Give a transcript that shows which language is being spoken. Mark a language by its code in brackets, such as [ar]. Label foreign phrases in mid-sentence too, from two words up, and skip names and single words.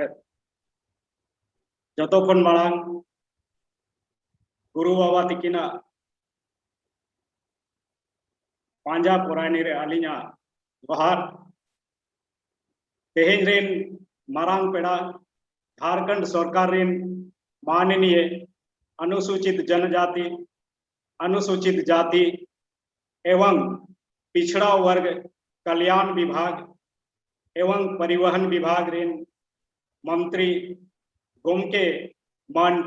[sat] जतो खन मांग गुरु बाबा तिकिना पांजा पुरानी रे आलिना जोहार तेहेन रेन मारांग पेड़ा झारखंड सरकार रेन माननीय अनुसूचित जनजाति अनुसूचित जाति एवं पिछड़ा वर्ग कल्याण विभाग एवं परिवहन विभाग रेन मंत्री गोमके मान